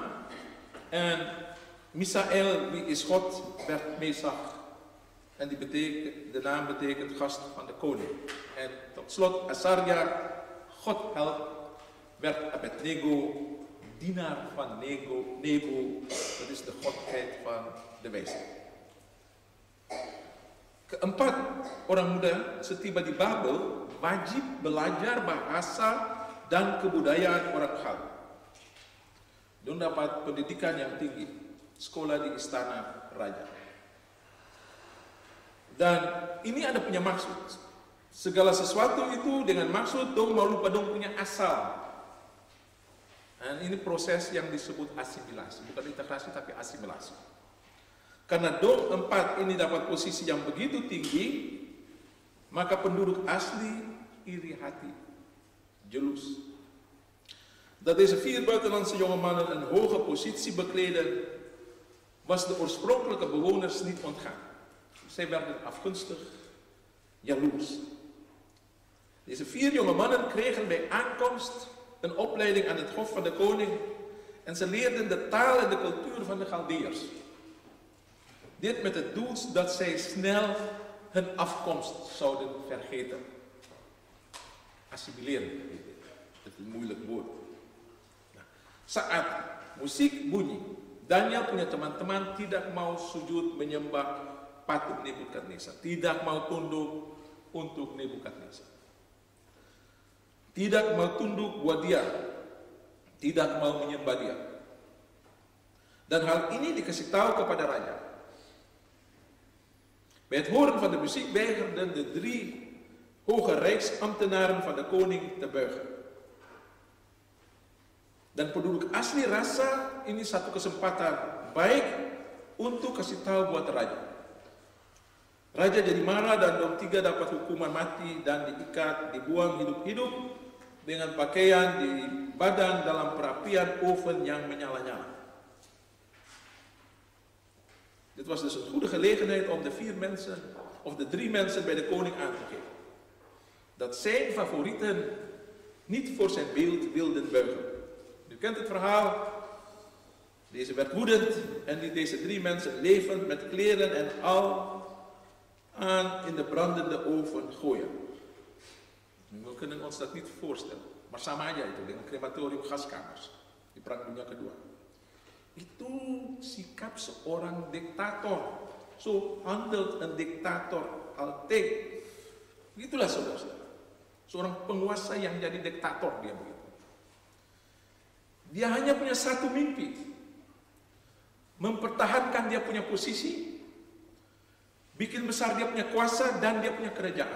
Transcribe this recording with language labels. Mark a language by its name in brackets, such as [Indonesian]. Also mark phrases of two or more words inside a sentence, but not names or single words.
[Dutch] En Misael, wie is God, werd Mesach. En de naam betekent gast van de koning. En tot slot Asaria, God helpt, werd Abednego, dienaar van Nebo, dat is de godheid van de wijsheid. [Ambonese Malay] Keempat, orang muda setiba di Babel wajib belajar bahasa dan kebudayaan orang Chalda. Dia dapat pendidikan yang tinggi, sekolah di istana raja. Dan ini ada punya maksud. Segala sesuatu itu dengan maksud dong mau lupa dong punya asal. Dan ini proses yang disebut asimilasi, bukan integrasi tapi asimilasi. Karena dong 4 ini dapat posisi yang begitu tinggi, maka penduduk asli iri hati, jaloers. [Dutch] Dat deze 4 buitenlandse jonge mannen een hoge positie bekleden, was de oorspronkelijke bewoners niet ontgaan. Zij werden afgunstig, jaloers. Deze 4 jonge mannen kregen bij aankomst een opleiding aan het hof van de koning en ze leerden de taal en de cultuur van de Chaldeërs. Dit met het doel dat zij snel hun afkomst zouden vergeten. Assimileren, het is een moeilijk woord. [Ambonese Malay] Saat musik bunyi, Daniel punya teman-teman tidak mau sujud menyembah patung Nebukadnezar, tidak mau tunduk untuk Nebukadnezar, tidak mau tunduk buat dia, tidak mau menyembah dia. Dan hal ini dikasih tahu kepada raja. [Dutch] Bij het horen van de muziek weigerden de 3 hoge rijksambtenaren van de koning te buigen. [Ambonese Malay] Dan penduduk asli rasa ini satu kesempatan baik untuk kasih tahu buat raja. Raja jadi marah dan dong 3 dapat hukuman mati dan diikat, dibuang hidup-hidup dengan pakaian di badan dalam perapian oven yang menyala-nyala. [Dutch] Dit was dus een goede gelegenheid om de 4 mensen, of de 3 mensen bij de koning aan te geven. Dat zijn favorieten niet voor zijn beeld wilden buigen. U kent het verhaal. Deze werd woedend en liet deze 3 mensen levend met kleren en al aan in de brandende oven gooien. We kunnen ons dat niet voorstellen. [Ambonese Malay] Bersama aja itu dengan krematorium Gaskamers di Perang Dunia Kedua. Itu sikap seorang diktator. [Dutch] So handelt een dictator altijd. [Ambonese Malay] Itulah saudara-saudara. Seorang penguasa yang jadi diktator dia begitu. Dia hanya punya satu mimpi. Mempertahankan dia punya posisi, bikin besar dia punya kuasa dan dia punya kerajaan.